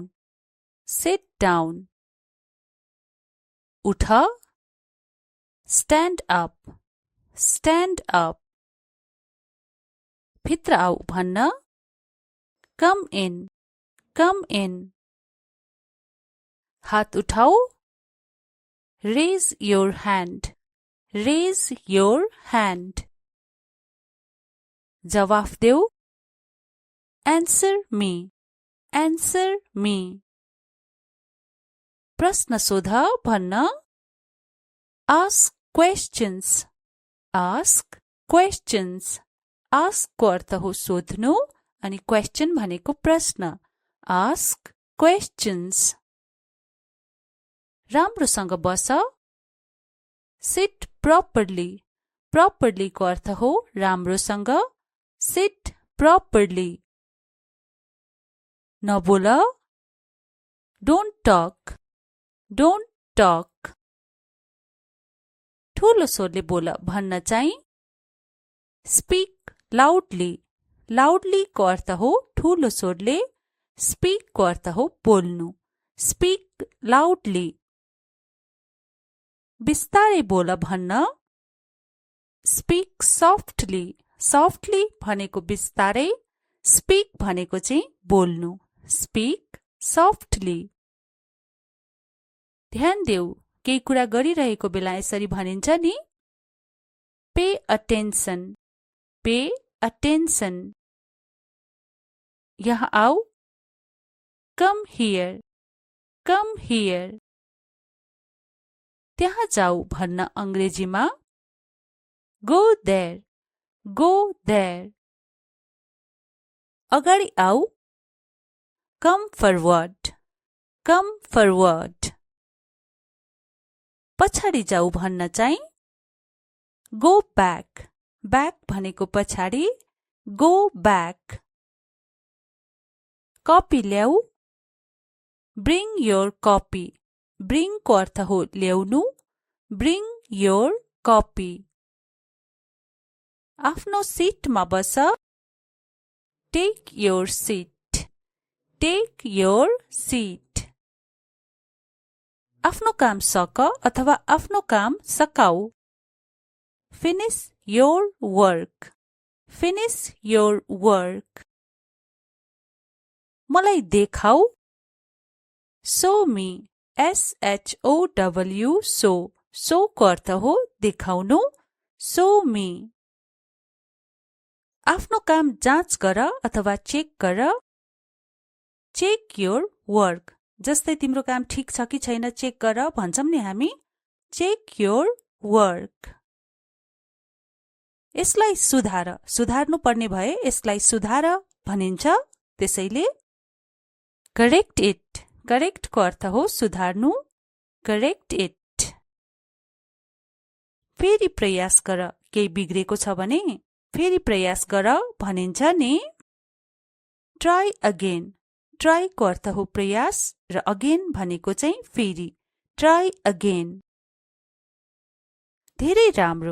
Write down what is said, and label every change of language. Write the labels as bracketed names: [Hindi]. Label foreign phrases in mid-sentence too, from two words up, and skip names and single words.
[English] Sit down. उठ stand up. Stand up. [Nepali] भित्र आऊ भन्न [English] come in. Come in. [Nepali] हात उठाऊ [English] raise your hand. Raise your hand. [Nepali] जवाफ देऊ [English] answer me. Answer me. [Nepali] प्रश्न सोध भन्न [English] ask questions. Ask questions. [Nepali] ask को अर्थ हो सोध्नु अनि question भनेको प्रश्न [English] ask questions. [Nepali] राम्रोसँग बस [English] sit properly. [Nepali] properly को अर्थ हो राम्रोसँग [English] sit properly. नबोल don't talk. Don't talk. [Nepali] ठूलो स्वरले बोल भन्न चाहिँ [English] speak loudly. [Nepali] loudly को अर्थ हो ठूलो स्वरले speak को अर्थ हो बोल्नु [English] speak loudly. [Nepali] बिस्तारै बोल भन्न [English] speak softly. [Nepali] softly भनेको बिस्तारै speak भनेको चाहिँ बोल्नु [English] speak softly. [Nepali] ध्यान देऊ केही कुरा गरिरहेको बेला यसरी भनिन्छ नि [English] pay attention. Pay attention. [Nepali] यहाँ आऊ [English] come here. Come here. [Nepali] त्यहाँ जाऊ भन्न अंग्रेजीमा [English] go there. Go there. [Nepali] अगाडि आऊ [English] Come forward. Come forward. [Nepali] पछाडि जाऊ भन्न चाहिँ [English] go back. [Nepali] Back भनेको पछाडि, [English] go back. [Nepali] कपी ल्याऊ. [English] Bring your copy. [Nepali] Bring को अर्थ हो ल्याउनु. [English] Bring your copy. [Nepali] आफ्नो सिटमा बस. [English] Take your seat. Take your seat. [Nepali] आफ्नो काम सक अथवा आफ्नो काम सकाऊ. [English] Finish your work. Finish your work. [Nepali] मलाई देखाऊ. [English] Show me. SHOW. Show. [Nepali] Show को अर्थ हो देखाउनु. [English] Show me. [Nepali] आफ्नो काम जाँच गर अथवा चेक गर. [English] Check your work. [Nepali] जस्तै तिम्रो काम ठिक छ कि छैन चेक गर भन्छौं नि हामी. [English] Check your work. [Nepali] यसलाई सुधार. सुधार्नु पर्ने भए यसलाई सुधार भनिन्छ. [English] त्यसैले correct it. [Nepali] Correct को अर्थ हो सुधार्नु. [English] Correct it. [Nepali] फेरि प्रयास गर. केही बिग्रेको छ भने फेरि प्रयास गर भनिन्छ नि. [English] Try again. [Nepali] Try को अर्थ हो प्रयास र again भनेको चाहिँ फेरि. [English] Try again. [Nepali] धेरै राम्रो.